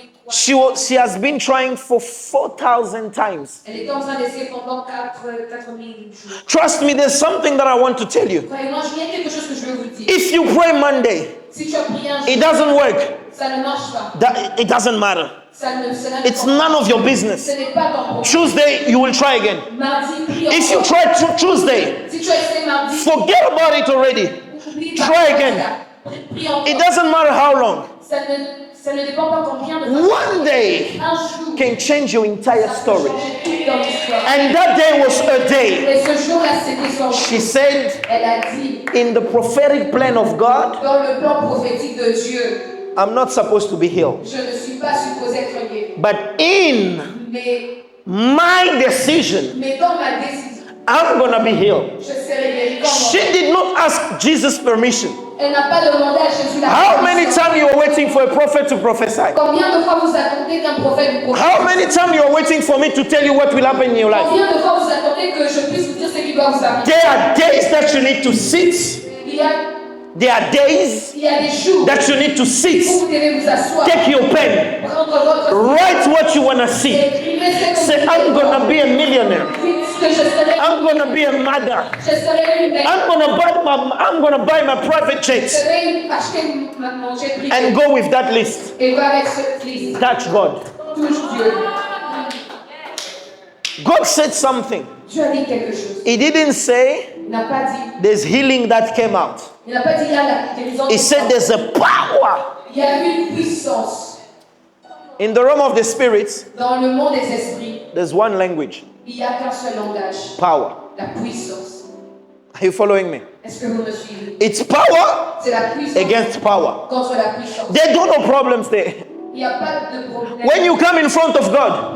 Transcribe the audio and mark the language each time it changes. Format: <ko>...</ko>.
<en>She has been trying for 4,000 times.</en> <fr>Elle est en train d'essayer pendant 4,000 jours.</fr> <en>Trust me, there's something that I want to tell you.</en> <fr>Croyez-moi, il y a quelque chose que je veux vous dire.</fr> <en>If you pray Monday,</en> <fr>Si tu as prié un</fr> <en>it</en> <fr>jour,</fr> <en>doesn't work.</en> <fr>ça ne marche pas.</fr> <en>It doesn't matter.</en> <fr>Cela</fr> <en>It's none of your business.</en> <fr>Ce n'est pas ton problème.</fr> <en>Tuesday, you will try again.</en> <fr>Mardi, prie</fr> <en>If you</en> <fr>encore.</fr> <en>try Tuesday,</en> <fr>Si tu as essayé mardi,</fr> <en>forget about it already.</en> <fr>oublie</fr> <en>Try</en> <fr>pas.</fr> <en>again.</en> <fr>Prie encore.</fr> <en>It doesn't matter how long.</en> <fr>Ça ne dépend pas combien de temps.</fr> <en>One day</en> <fr>Un jour,</fr> <en>can change your entire</en> <fr>ça peut</fr> <en>story.</en> <fr>changer tout dans l'histoire.</fr> <en>And that day was a day.</en> <fr>Et ce jour-là, c'était son jour.</fr> <en>She said,</en> <fr>Elle a dit,</fr> <en>in the prophetic plan of God,</en> <fr>dans le plan prophétique de Dieu,</fr> <en>I'm not supposed to be healed.</en> <fr>je ne suis pas supposée être guérie.</fr> <en>But in my decision,</en> <fr>Mais dans ma décision,</fr> <en>I'm going to be healed.</en> <fr>je serai guérie.</fr> <en>She did not ask Jesus permission.</en> <fr>Elle n'a pas demandé à Jésus la</fr> <en>How many</en> <fr>permission.</fr> <en>times you are waiting for a prophet to prophesy?</en> <fr>Combien de fois vous attendez qu'un prophète vous prophétise?</fr> <en>How many times you are waiting for me to tell you what will happen in your life?</en> <fr>Combien de fois vous attendez que je puisse vous dire ce qui doit vous arriver?</fr> <en>There are days that you need to sit.</en> <fr>Il y a</fr> <en>There are days</en> <fr>des jours</fr> <en>that you need to</en> <fr>où</fr> <en>sit.</en> <fr>vous devez vous asseoir,</fr> <en>Take your pen.</en> <fr>prendre votre</fr> <en>Write what you want to see.</en> <fr>écrivez ce que</fr> <en>Say,</en> <fr>vous</fr> <en>I'm</en> <fr>voulez.</fr> <en>going to be a millionaire.</en> <fr>Dites que je serai</fr> <en>I'm going to be a mother.</en> <fr>je serai une mère.</fr> <en>I'm going to buy my private</en> <fr>Je</fr> <en>jet</en> <fr>serai acheter mon jet privé.</fr> <en>and go with that list.</en> <fr>Et va avec cette liste.</fr> <en>Touch God.</en> <fr>Touche Dieu.</fr> <en>God said something.</en> <fr>Dieu a dit quelque chose.</fr> <en>He didn't say</en> <fr>Il n'a pas dit.</fr> <en>there's healing that came out.</en> <fr>Il n'a pas dit là la guérison.</fr> <en>He said there's a power</en> <fr>Il y a une puissance</fr> <en>in the realm of the spirits.</en> <fr>dans le monde des esprits.</fr> <en>There's one language,</en> <fr>Il n'y a qu'un seul langage.</fr> <en>power.</en> <fr>La puissance.</fr> <en>Are you following me?</en> <fr>Est-ce que vous me suivez?</fr> <en>It's power</en> <fr>C'est la puissance</fr> <en>against power.</en> <fr>contre la puissance.</fr> <en>There are no problems there.</en> <fr>Il n'y a pas de problème.</fr> <en>When you come in front of God,</en>